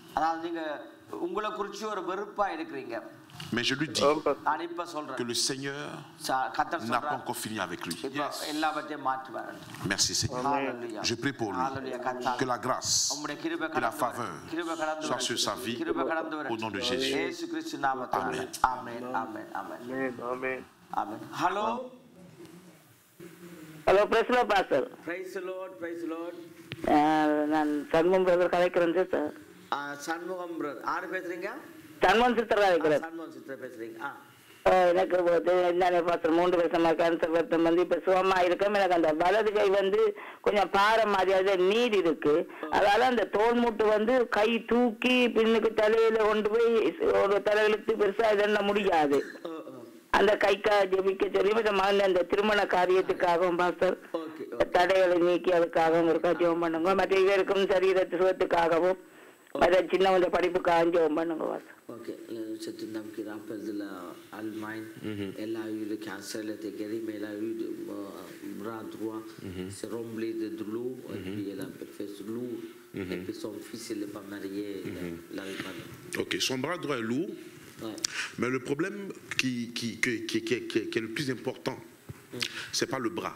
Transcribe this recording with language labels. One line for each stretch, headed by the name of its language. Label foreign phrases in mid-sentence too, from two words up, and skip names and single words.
French: Mais je lui dis que le Seigneur n'a pas encore fini avec lui. Merci Seigneur. Je prie pour lui. Que la grâce et la faveur soient sur sa vie au nom de Jésus. Amen. Amen. Amen. Amen. Amen.
English: Amen. Hello. Hello, praise the Lord, Pastor. Praise the Lord. Praise the Lord.
Tamil: நான் சண்முகம் பிரதர் கலைக்கிறேன் சார். சண்முகம் பிரதர். யாரு பேசுறீங்க? சண்முகம் சித்தர் கலைக்கிறேன். சண்முகம் சித்தர் பேசுறீங்க. எனக்கு என்ன பாஸ்டர் 3 வருஷமா கேன்சர் வருத்தம் வந்து இப்ப சுகமா இருக்கும். எனக்கு அந்த வலது கை வந்து கொஞ்சம் பாரம் மாதிரி நீர் இருக்கு. அதனால அந்த தோல் மூட்டு வந்து கை தூக்கி பின்னுக்கு தலையில கொண்டு போய் ஒரு தலையிலுக்கு பெருசா இதென்ன முடியாது. அந்த கைக்கா ஜெபிக்க சொல்லி மகன் அந்த திருமண காரியத்துக்காகவும் பாஸ்டர் தடைகளை நீக்கி அதுக்காகவும் இருக்கா ஜெபம் பண்ணுங்க. மற்ற இவருக்கும் சரீரத்து சுகத்துக்காகவும் சின்ன கொஞ்சம் படிப்புக்காக ஜெபம் பண்ணுங்க பாஸ்டர்.
French: Ok, c'est une dame qui rappelle de l'Allemagne. Elle a eu le cancer, elle était guérie, mais elle a eu le bras droit, c'est rempli de l'eau, et puis elle a fait lourd. Et puis son fils, il n'est pas marié, il n'arrive pas. Ok, son bras droit est lourd, mais le problème qui est le plus important, c'est pas le bras.